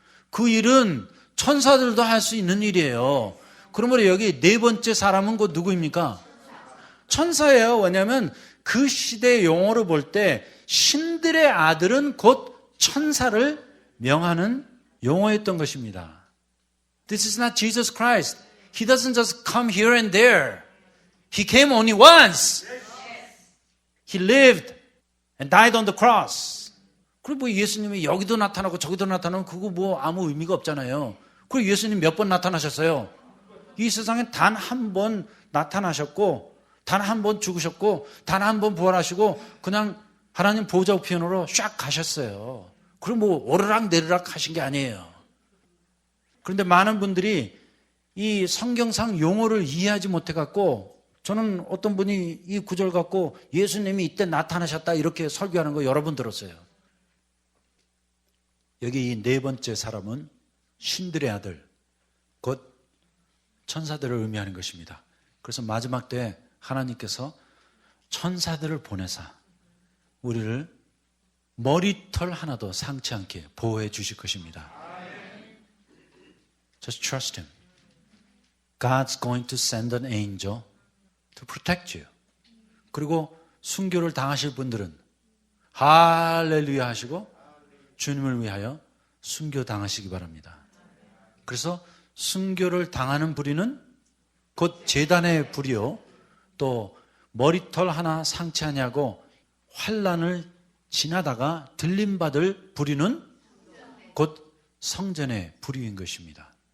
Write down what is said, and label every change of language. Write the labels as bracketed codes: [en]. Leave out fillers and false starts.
[ko] 그 일은 천사들도 할 수 있는 일이에요. 그러므로 여기 네 번째 사람은 곧 누구입니까? 천사예요. 왜냐하면 그 시대의 용어로 볼 때 신들의 아들은 곧 천사를 명하는 용어였던 것입니다. [en] This is not Jesus Christ. He doesn't just come here and there. He came only once. He lived and died on the cross. [ko] 그리고 뭐 예수님이 여기도 나타나고 저기도 나타나면 그거 뭐 아무 의미가 없잖아요. 그리고 예수님 몇 번 나타나셨어요? 이 세상에 단 한 번 나타나셨고 단 한 번 죽으셨고 단 한 번 부활하시고 그냥 하나님 보좌 우편으로 쫙 가셨어요. 그리고 뭐 오르락 내리락 하신 게 아니에요. 그런데 많은 분들이 이 성경상 용어를 이해하지 못해갖고 저는 어떤 분이 이 구절 갖고 예수님이 이때 나타나셨다 이렇게 설교하는 거 여러 번 들었어요. 여기 이 네 번째 사람은 신들의 아들, 곧 천사들을 의미하는 것입니다. 그래서 마지막 때 하나님께서 천사들을 보내사 우리를 머리털 하나도 상치 않게 보호해 주실 것입니다. [en] Just trust Him. God's going to send an angel to protect you. [ko] 그리고 순교를 당하실 분들은 할렐루야 하시고 주님을 위하여 순교 당하시기 바랍니다. 그래서 순교를 당하는 불의는 곧 제단의 불이요 또 머리털 하나 상치 아니하고 환난을 지나다가 들림받을 불의는 곧 성전의 불의인 것입니다.